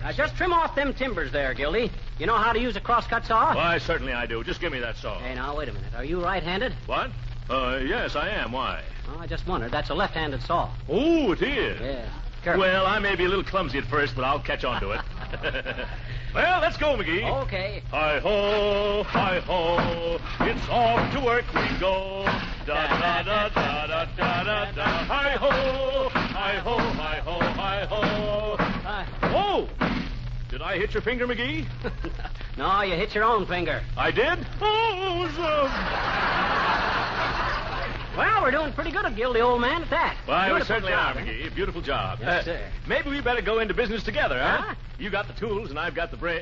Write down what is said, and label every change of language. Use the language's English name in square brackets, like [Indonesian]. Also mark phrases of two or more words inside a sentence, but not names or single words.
[English] Just trim off them timbers there, Gildy. You know how to use a crosscut saw? Why, certainly I do. Just give me that saw. Hey, now, wait a minute. Are you right-handed? What? Yes, I am. Why? Oh, I just wondered. That's a left-handed saw. Oh, it is? Yeah. Careful. Well, I may be a little clumsy at first, but I'll catch on to it. Well, let's go, McGee. Okay. Hi-ho, hi-ho, it's off to work we go. Da-da-da-da-da-da-da-da. Hi-ho, hi-ho, hi-ho, hi-ho. Oh! Did I hit your finger, McGee? No, you hit your own finger. I did? Oh, Well, we're doing pretty good at Gildy, old man, at that. Why, we certainly are, McGee. Beautiful job. Yes, sir. Maybe we better go into business together, huh? You got the tools, and I've got the brain.